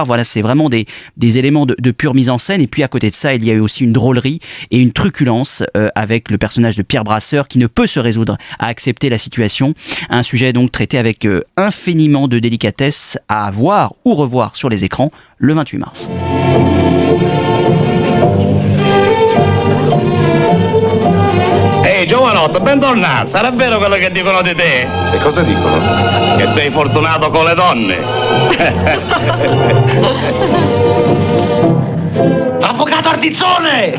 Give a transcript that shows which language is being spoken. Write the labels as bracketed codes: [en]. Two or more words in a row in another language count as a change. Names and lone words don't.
[fr] Voilà, c'est vraiment des éléments de pure mise en scène. Et puis à côté de ça, il y a eu aussi une drôlerie et une truculence avec le personnage de Pierre Brasseur, qui ne peut se résoudre à accepter la situation. Un sujet donc traité avec infiniment de délicatesse, à voir ou revoir sur les écrans le 28 mars. [it] Ehi giovanotto, bentornato. Sarà vero quello che dicono di te? E cosa dicono? Che sei fortunato con le donne. Avvocato Ardizzone!